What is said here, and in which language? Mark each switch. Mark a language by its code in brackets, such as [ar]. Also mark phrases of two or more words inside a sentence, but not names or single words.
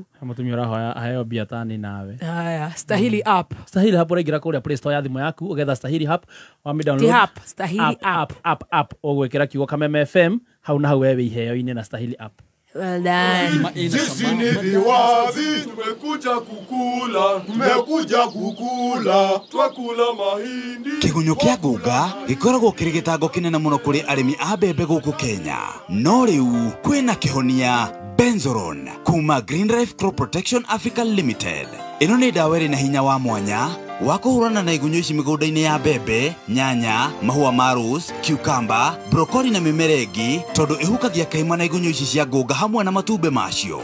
[ki] mutumia urahoya aheo mbia tani nawe. Haya, Stahili app uraingira kuria Play Store ya thimu yaku ugetha Stahili app wa mi download Stahili app ogwikira kiugo Kameme FM hau na hau wewe iheo-ini na Stahili app. [en] Well done. [sw] Sisi ni viwazi, tumekuja kukula, twakula mahindi. [ki] Kigunyo kia Guga gikoragwo kiri gitango kinene muno kuri arimi a mbembe guku Kenya. No riu kwina kihonia Benzoron kuma Green Life Crop Protection Africa Limited. Ino ni dawa iri na hinya wa mwanya wa kuhurana na igunyo ici migunda-ini ya mbembe, nyanya, mahua ma rose, cucumber, broccoli na mimera ingi tondu ihukagia kaima na igunyo ici cia Guga hamwe na matumbe macio.